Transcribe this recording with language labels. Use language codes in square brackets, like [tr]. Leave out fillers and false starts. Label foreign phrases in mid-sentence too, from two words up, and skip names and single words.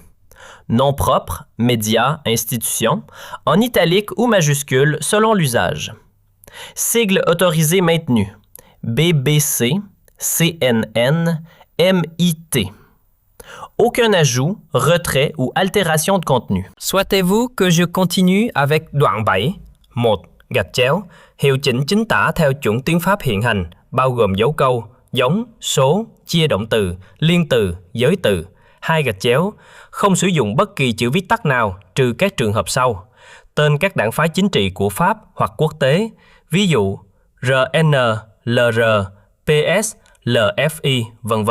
[fr] Nom propre, média, institution, en italique ou majuscule selon l'usage. Sigle autorisé maintenu. BBC, CNN, MIT. Aucun ajout, retrait ou altération de contenu. Souhaitez-vous que je continue avec đoạn 7? [vi] 1. Gạch chéo, hiệu chỉnh chính tả theo chuẩn tiếng Pháp hiện hành, bao gồm dấu câu, giống, số, chia động từ, liên từ, giới từ. 2 gạch chéo, không sử dụng bất kỳ chữ viết tắt nào trừ các trường hợp sau. Tên các đảng phái chính trị của Pháp hoặc quốc tế, ví dụ RN, LR, PS, LFI, v.v.